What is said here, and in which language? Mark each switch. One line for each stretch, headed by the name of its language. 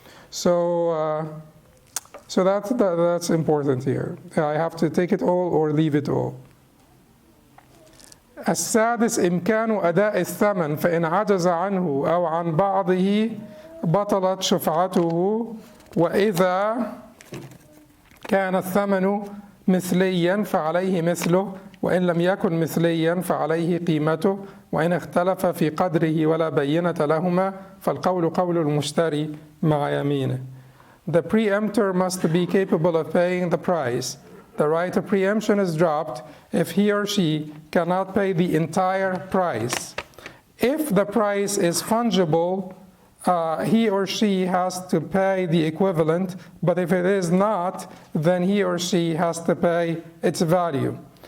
English: So that's important here. I have to take it all or leave it all.
Arabic: السادس إمكان أداء الثمن فإن عجز عنه أو عن بعضه بطلت شفعته وإذا كان الثمن مثليا فعليه مثله وإن لم يكن مثليا فعليه قيمته وإن اختلف في قدره ولا بينة لهما فالقول قول المشتري مع يمينه.
English: The preemptor must be capable of paying the price. The right of preemption is dropped if he or she cannot pay the entire price. If the price is fungible, he or she has to pay the equivalent, but if it is not, then he or she has to pay its value.